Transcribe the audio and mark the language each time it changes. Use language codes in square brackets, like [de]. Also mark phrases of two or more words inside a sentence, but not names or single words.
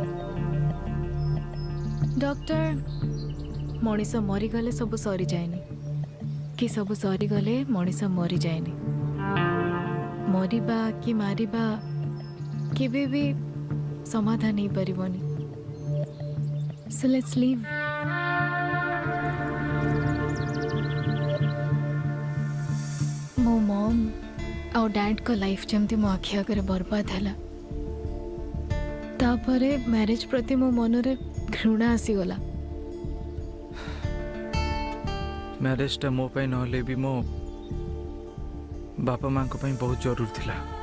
[or] ଡକ୍ଟର, ମଣିଷ ମରିଗଲେ ସବୁ ସରିଯାଏନି, କି ସବୁ ସରିଗଲେ ମଣିଷ ମରିଯାଏନି। ମରିବା କି ମାରିବା କେବେ ବି ସମାଧାନ ହେଇପାରିବନି। [en] So let's leave. [or] ମୋ ମମ୍ ଆଉ [en] dad's life [or] ଯେମିତି ମୋ ଆଖି ଆଗରେ ବର୍ବାଦ ହେଲା, ତାପରେ ମ୍ୟାରେଜ୍ ପ୍ରତି ମୋ ମନରେ ଘୃଣା ଆସିଗଲା। ମ୍ୟାରେଜଟା ମୋ ପାଇଁ ନହେଲେ ବି ମୋ ବାପା ମାଙ୍କ ପାଇଁ ବହୁତ ଜରୁରୀ ଥିଲା।